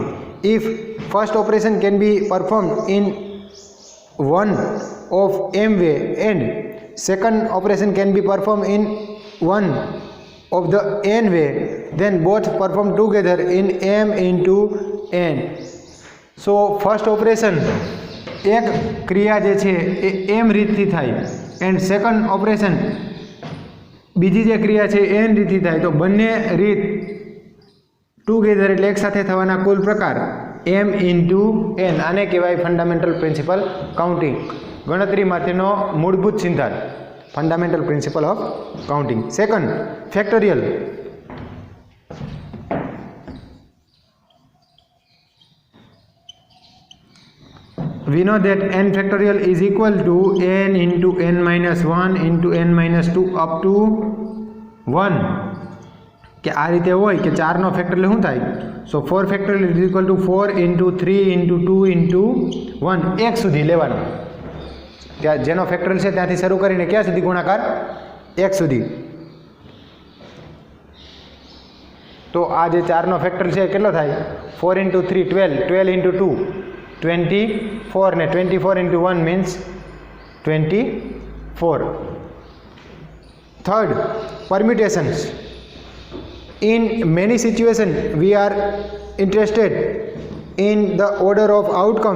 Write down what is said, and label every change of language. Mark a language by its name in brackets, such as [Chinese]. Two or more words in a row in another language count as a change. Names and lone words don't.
[English] If first operation can be performed in one of m way and second operation can be performed in one of the n way, then both perform together in m into n. So first operation [Gujarati] એક ક્રિયા જે છે એ m રીતથી થાય [English] and second operation [Gujarati] બીજી જે ક્રિયા છે n રીતથી થાય, તો બંને રીત ટુગેધર એટલે એક સાથે થવાના કુલ પ્રકાર [English] m into n. [Gujarati] આને કહેવાય [English] fundamental principle counting, [Gujarati] ગણતરી માટેનો મૂળભૂત સિદ્ધાંત, [English] fundamental principle of counting. second, factorial. We know that n factorial is equal to n into n minus 1 into n minus 2 up to 1. [Gujarati] કે આ રીતે હોય કે 4 નો ફેક્ટોરિયલ શું થાય? [English] so 4 factorial is equal to 4 into 3 into 2 into 1 1 [Gujarati] સુધી લેવાનો. ત્યાં જેનો ફેક્ટોરિયલ છે ત્યાંથી શરૂ કરીને ક્યાં સુધી ગુણાકાર? 1 સુધી. તો આ જે 4 નો ફેક્ટોરિયલ છે કેટલો થાય? [English] 4 into 3 12, 12 into 2 24 ને 24 into 1 means 24. Third, permutations. In many situations we are interested in the order of outcomes.